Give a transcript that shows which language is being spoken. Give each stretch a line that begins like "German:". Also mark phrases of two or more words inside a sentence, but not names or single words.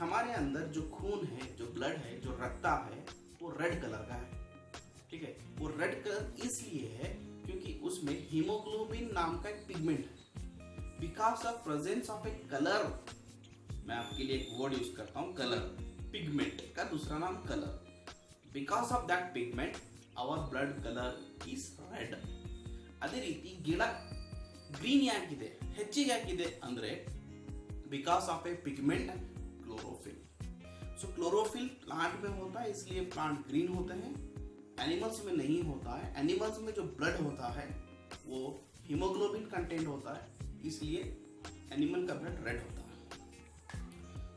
Hindi: हमारे अंदर जो खून है, जो ब्लड है, जो रक्ता है, वो
English: red colour
Hindi: का है, ठीक है। वो
English: red colour
Hindi: इसलिए है क्योंकि उसमें हीमोग्लोबिन नाम का एक पिगमेंट है।
English: because of presence of a colour,
Hindi: मैं आपके लिए एक
English: word use
Hindi: करता हूँ, कलर, पिगमेंट का दूसरा नाम कलर।
English: because of that pigment our blood color is red.
Kannada: ಅದೇ ರೀತಿ ಗಿಡ ಗ್ರೀನ್ ಯಾಕಿದೆ, ಹೆಚ್ಚಿಗೆ ಯಾಕಿದೆ ಅಂದ್ರೆ
English: because of a pigment chlorophyll.
Hindi: सो क्लोरोफिल प्लांट में होता है इसलिए
English: plant green
Hindi: होते हैं, एनिमल्स में नहीं होता है। एनिमल्स में जो ब्लड होता है वो
English: haemoglobin content
Hindi: होता है, इसलिए एनिमल का ब्लड रेड होता है।